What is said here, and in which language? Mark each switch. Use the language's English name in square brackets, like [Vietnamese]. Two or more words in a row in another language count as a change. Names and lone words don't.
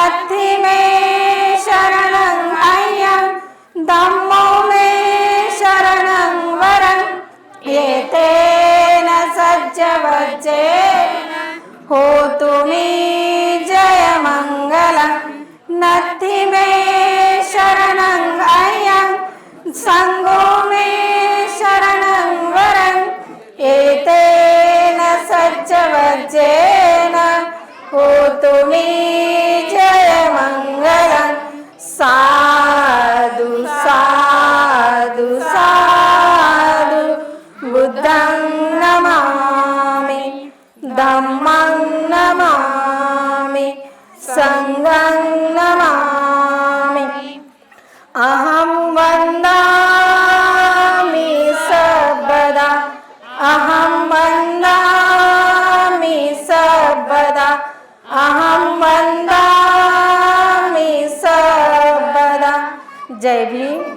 [Pali] नत्थि मे शरणं अय्यं धम्मो मे शरणं वरं एतेन सज्जवज्जेन होतु मे जयमङ्गलं नत्थि मे शरणं अय्यं संगो मे शरणं वरं एतेन सज्जवज्जेन होतु मे जयमङ्गलं साधु साधु साधु बुद्धं नमामि धम्मं नमामि संघं नमामि अहं वन्दामि सर्वदा अहं वन्दामि सर्वदा अहं वन्दामि सर्वदा [Hindi] जय भीम